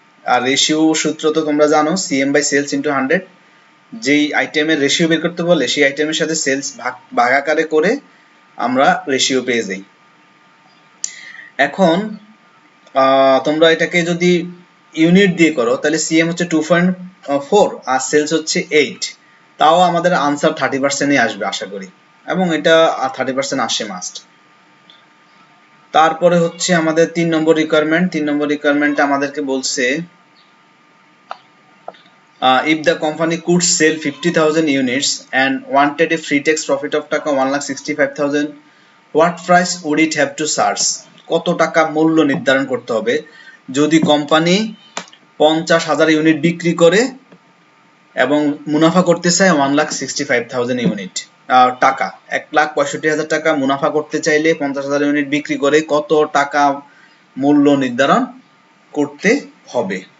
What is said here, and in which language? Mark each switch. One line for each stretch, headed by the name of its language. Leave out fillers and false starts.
Bangla: আর ratio সূত্র তো তোমরা জানো, সিএম বাই সেলস ইনটু 100, যেই আইটেমের রেশিও বের করতে বলে সেই আইটেমের সাথে সেলস ভাগাকারে করে আমরা রেশিও পেয়ে যাই। এখন তোমরা এটাকে যদি ইউনিট দিয়ে করো তাহলে সিএম হচ্ছে 2.4 আর সেলস হচ্ছে 8, তাও আমাদের আনসার 30%ই আসবে আশা করি, এবং এটা 30% আসে মাস্ট। তারপরে হচ্ছে আমাদের 3 নম্বর রিকোয়ারমেন্ট আমাদেরকে বলছে
English: if the company could sell 50,000 units and wanted a free tax profit of টাকা 1,65,000, what price would it have to charge?
Bangla: কত টাকা মূল্য নির্ধারণ করতে হবে যদি কোম্পানি 50,000 ইউনিট বিক্রি করে এবং মুনাফা করতে চায় 1,65,000 ইউনিট টাকা, 1,65,000 টাকা মুনাফা করতে চাইলে 50,000 ইউনিট বিক্রি করে কত টাকা মূল্য নির্ধারণ করতে হবে।